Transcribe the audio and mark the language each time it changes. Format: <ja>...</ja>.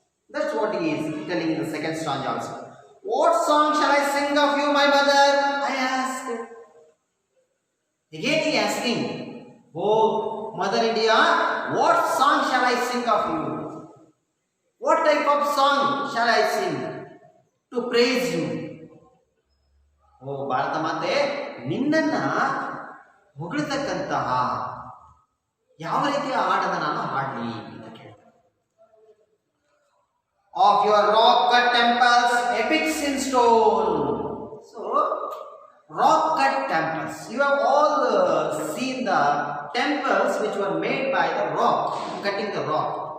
<en>That's what he is telling in the second stanza also. What song shall I sing of you, my mother? I asked. Again he asking, oh, Mother India, what song shall I sing of you? What type of song shall I sing to praise you?</en> <kn>Oh, Bharata Mate, ನಿನ್ನನ್ನ ಹೊಗಳತಕ್ಕಂತಹ ಯಾವ ರೀತಿಯ ಹಾಡನ್ನು ನಾನು ಹಾಡಲಿ ಅಂತ ಕೇಳ್ತಾರೆ.</kn> <en>Of your rock cut temples, epics in stone. So, rock cut temples. You have all seen the temples which were made by the rock, cutting the rock.</en>